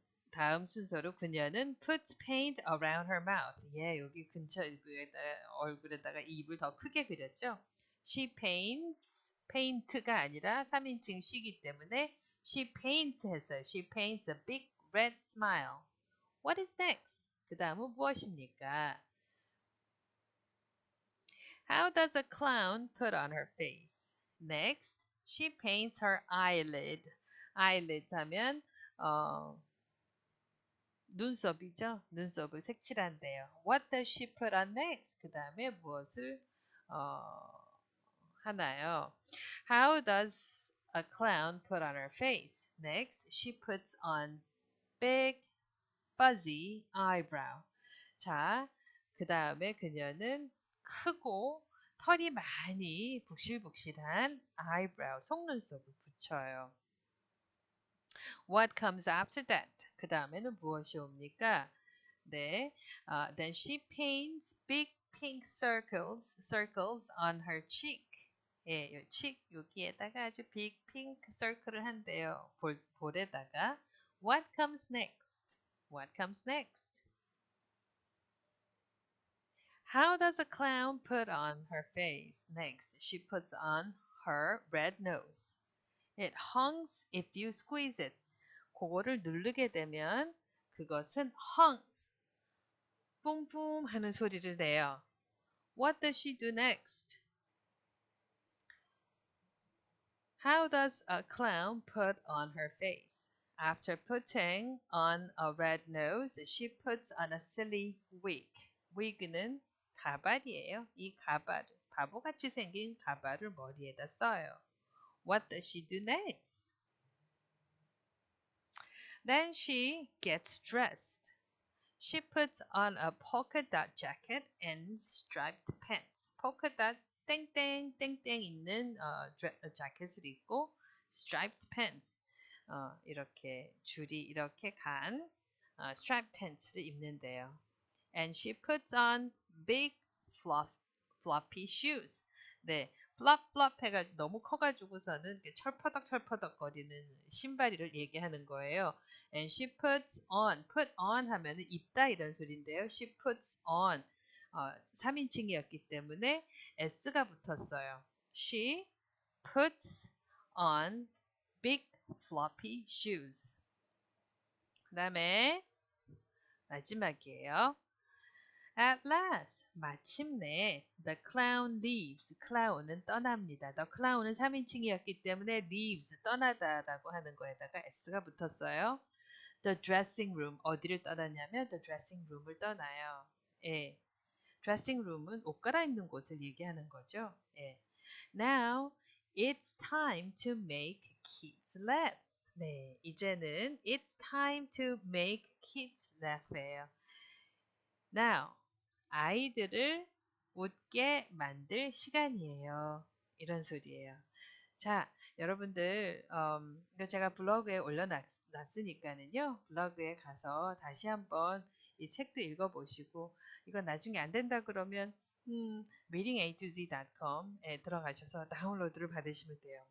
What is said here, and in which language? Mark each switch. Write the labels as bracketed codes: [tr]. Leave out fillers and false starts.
[ko] 다음 순서로 그녀는 [en] puts paint around her mouth. [ko] 예, 여기 근처 얼굴에다가 입을 더 크게 그렸죠. She paint가 아니라 3인칭 she이기 때문에 she paints 했어요. [en] She paints a big red smile. What is next? [ko] 그 다음은 무엇입니까? [en] How does a clown put on her face? Next, she paints her eyelid. [ko] eyelid 하면 눈썹이죠. 눈썹을 색칠한대요. [en] What does she put on next? [ko] 그 다음에 무엇을 하나요? [en] How does a clown put on her face? Next, she puts on big fuzzy eyebrow. [ko] 자, 그 다음에 그녀는 크고 털이 많이 북실북실한 eyebrow, 속눈썹을 붙여요. [en] What comes after that? [ko] 그 다음에는 무엇이 옵니까? [en] 네, then she paints big pink circles on her cheek. [ko] 예, 요 cheek 여기에다가 아주 big pink circle을 한대요. 볼에다가. [en] What comes next? What comes next? How does a clown put on her face? Next, she puts on her red nose. It honks if you squeeze it. [ko] 그거를 누르게 되면 그것은 honks, 뿜뿜 하는 소리를 내요. [en] What does she do next? How does a clown put on her face? After putting on a red nose, she puts on a silly wig. [ko] wig는 가발이에요. 이 가발을 바보같이 생긴 가발을 머리에다 써요. [en] What does she do next? Then she gets dressed. She puts on a polka dot jacket and striped pants. [ko] polka dot 땡땡 땡땡 있는 자켓을 입고 striped pants 이렇게 줄이 이렇게 간 striped pants를 입는데요. [en] And she puts on big floppy shoes. [ko] 네, flop 해가지고 너무 커가지고서는 이렇게 철퍼덕 거리는 신발이를 얘기하는 거예요. [en] And she puts on [ko] 하면은 입다 이런 소리인데요. She puts on 3인칭이었기 때문에 s가 붙었어요. [en] She puts on big floppy shoes. [ko] 그 다음에 마지막이에요. [en] At last, [ko] 마침내, [en] the clown leaves. [ko] clown은 떠납니다. the clown은 3인칭이었기 때문에 leaves, 떠나다라고 하는 거에다가 s가 붙었어요. the dressing room, 어디를 떠나냐면 the dressing room을 떠나요. 예, dressing room은 옷 갈아입는 곳을 얘기하는 거죠. 예. [en] Now, it's time to make kids laugh. [ko] 네, 이제는 [en] it's time to make kids laugh예요. [ko] Now, 아이들을 웃게 만들 시간이에요. 이런 소리예요. 자, 여러분들, 이거 제가 블로그에 올려놨으니까는요, 블로그에 가서 다시 한번 이 책도 읽어보시고, 이거 나중에 안 된다 그러면, readingatoz.com에 들어가셔서 다운로드를 받으시면 돼요.